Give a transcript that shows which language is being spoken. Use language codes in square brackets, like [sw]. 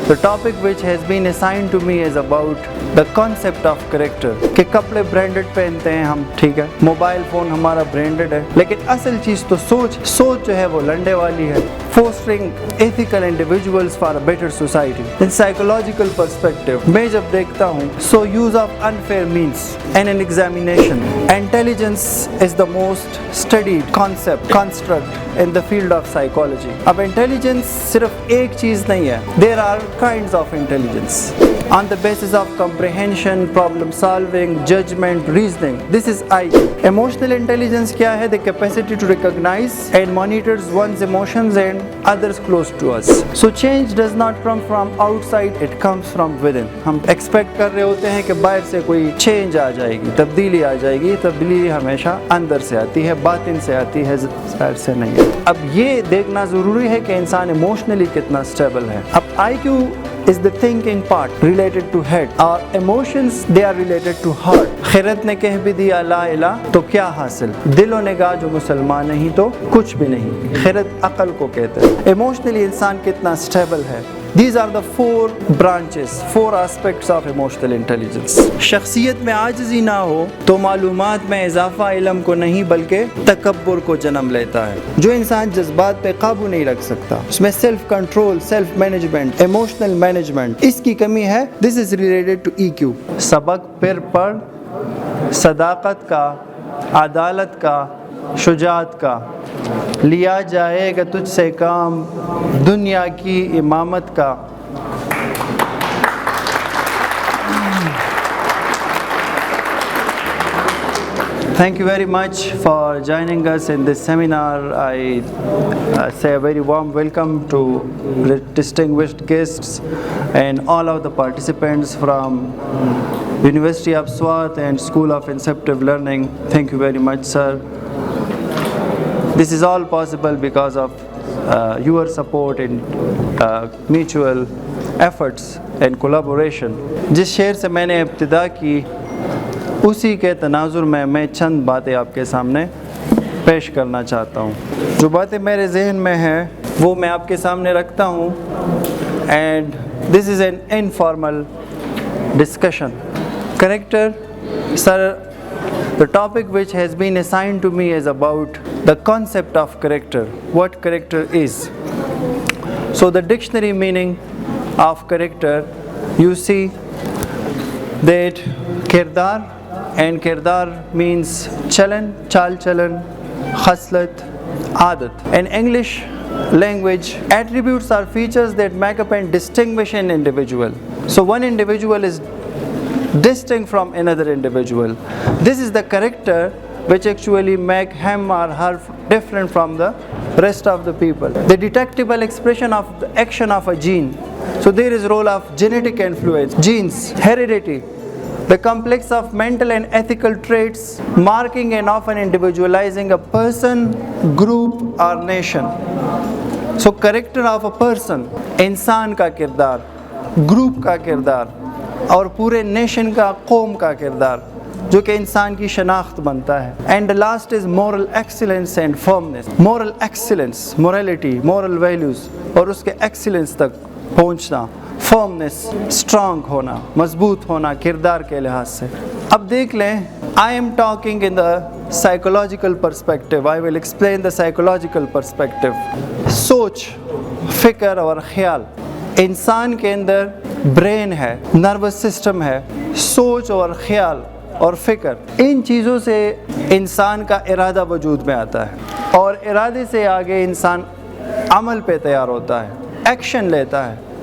[en] The topic which has been assigned to me is about the concept of character. [ur] کہ کپڑے branded پہنتے ہیں ہم، ٹھیک ہے، موبائل فون ہمارا برانڈڈ ہے، لیکن اصل چیز تو سوچ جو ہے وہ لنڈے والی ہے. [en] Fostering ethical individuals for a better society. In psychological perspective, [ur] میں جب دیکھتا ہوں [en] so use of unfair means in an examination. Intelligence is the most studied construct in the field of psychology. [ur] اب intelligence صرف ایک چیز نہیں ہے. [en] There are kinds of intelligence. On the basis of comprehension, problem solving, judgment, reasoning. This is IQ. Emotional intelligence [ur] کیا ہے؟ [en] The capacity to recognize and monitors one's emotions and others close to us. So change does not come from outside, it comes from within. [ur] ہم expect کر رہے ہوتے ہیں کہ باہر سے کوئی چینج آ جائے گی، تبدیلی آ جائے گی. تبدیلی ہمیشہ اندر سے آتی ہے، باطن سے آتی ہے، ظاہر سے نہیں ہے. اب یہ دیکھنا ضروری ہے کہ انسان ایموشنلی کتنا اسٹیبل ہے. [en] اب IQ is the thinking part related to head. Our emotions, they are related to heart. [ur] خیرت نے کہہ بھی دیا لا الہ تو کیا حاصل؟ دل و نگاہ جو مسلمان نہیں تو کچھ بھی نہیں. خیرت عقل کو کہتے ہیں. ایموشنلی انسان کتنا اسٹیبل ہے. [en] These are the four branches, four aspects of emotional intelligence. [ur] شخصیت میں عاجزی نہ ہو تو معلومات میں اضافہ علم کو نہیں بلکہ تکبر کو جنم لیتا ہے. جو انسان جذبات پہ قابو نہیں رکھ سکتا، اس میں self control, self management, emotional management, اس کی کمی ہے. [en] This is related to EQ. [ur] سبق پھر پڑھ، صداقت کا، عدالت کا، شجاعت کا، لیا جائے گا تجھ سے کام دنیا کی امامت کا. [en] Thank you very much for joining us in this seminar. I say a very warm welcome to distinguished guests and all of the participants from University of Swat and School of Inceptive Learning. Thank you very much, sir. This is all possible because of your support and mutual efforts and collaboration. [ur] جس شعر سے میں نے ابتدا کی اسی کے تناظر میں چند باتیں آپ کے سامنے پیش کرنا چاہتا ہوں. جو باتیں میرے ذہن میں ہیں وہ میں آپ کے سامنے رکھتا ہوں. [en] And this is an informal discussion. Character, sir, the topic which has been assigned to me is about the concept of character, what character is. So the dictionary meaning of character, you see that kirdar, and kirdar means chalan, chal chalan, khaslat, aadat. In English language, attributes are features that make up and distinguish an individual. So one individual is distinct from another individual. This is the character which actually make him or her different from the rest of the people. The detectable expression of the action of a gene. So there is role of genetic influence, genes, heredity, the complex of mental and ethical traits marking and often individualizing a person, group or nation. So character of a person, [ur] انسان کا کردار، group کا کردار اور پورے nation کا، قوم کا کردار جو کہ انسان کی شناخت بنتا ہے. [en] And last is moral excellence and firmness. moral excellence, morality, moral values [ur] اور اس کے excellence تک پہنچنا. firmness, strong ہونا، مضبوط ہونا کردار کے لحاظ سے. اب دیکھ لیں، [en] I am talking in the psychological perspective. I will explain the psychological perspective. [ur] سوچ، فکر اور خیال. انسان کے اندر برین ہے، نروس سسٹم ہے، سوچ اور خیال اور فکر، ان چیزوں سے انسان کا ارادہ وجود میں آتا ہے اور ارادے سے آگے انسان عمل پہ تیار ہوتا ہے، ایکشن لیتا ہے.